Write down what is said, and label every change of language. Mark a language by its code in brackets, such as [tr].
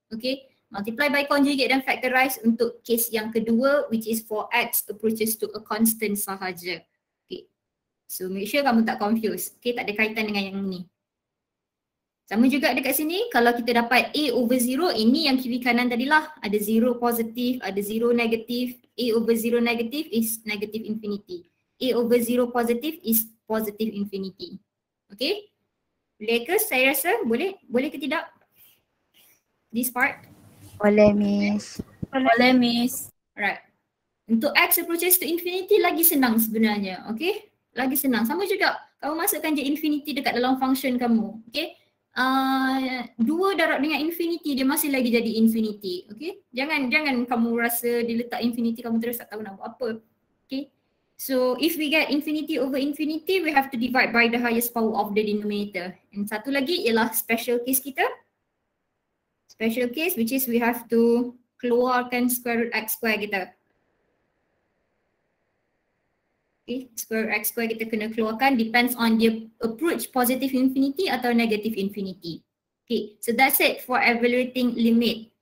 [en] Okay, multiply by conjugate dan factorize untuk case [ms] yang kedua, [en] which is for x approaches to a constant sahaja. Okay, so make sure [ms] kamu tak [en] confuse. [ms] Okay, tak ada kaitan dengan yang ni. Sama juga dekat sini, kalau kita dapat A/0, ini yang kiri kanan tadilah. Ada 0 positif, ada 0 negatif. [en] A/0 negatif is negative infinity. A/0 positif is positive infinity. [ms] Okay? Boleh ke? Saya rasa boleh. Boleh ke tidak? [en] This part? [ms] Boleh, Miss. Boleh, Miss. Alright. Untuk [en] x approaches to infinity [ms] lagi senang sebenarnya. Okay? Lagi senang. Sama juga. Kamu masukkan je infinity dekat dalam function kamu. Okay? 2 darab dengan infinity, dia masih lagi jadi infinity. Okay? Jangan kamu rasa dia letak infinity kamu terus tak tahu nak buat apa. Okay? [en] So if we get infinity over infinity, we have to divide by the highest power of the denominator. [ms] And satu lagi ialah special case kita. [en] Special case which is we have to [ms] keluarkan [en] square root x square kita. [ms] Okay, square root x square kita kena keluarkan, [en] depends on [ms] dia [en] approach positive infinity [ms] atau [en] negative infinity. Okay, so that's it for evaluating limit.